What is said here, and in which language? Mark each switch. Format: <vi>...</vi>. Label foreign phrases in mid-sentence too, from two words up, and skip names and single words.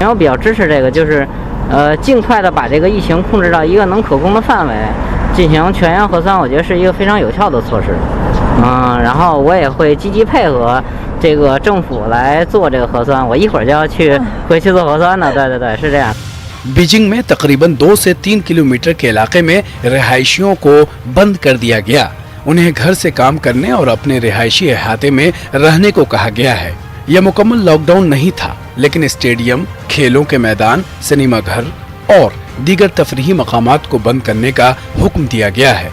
<zh>然后比较支持这个，就是尽快的把这个疫情控制到一个能可控的范围，进行全员核酸，我觉得是一个非常有效的措施。然后我也会积极配合这个政府来做这个核酸，我一会儿就要回去做核酸呢。对，是这样。</zh> <ur>بیجنگ میں تقریباً 2 سے 3 کلومیٹر کے علاقے میں رہائشیوں کو بند کر دیا گیا. انہیں گھر سے کام کرنے اور اپنے رہائشی احاطے میں رہنے کو کہا گیا ہے. یہ مکمل لاک ڈاؤن نہیں تھا، لیکن اسٹیڈیم، کھیلوں کے میدان، سینما گھر اور دیگر تفریحی مقامات کو بند کرنے کا حکم دیا گیا ہے.</ur>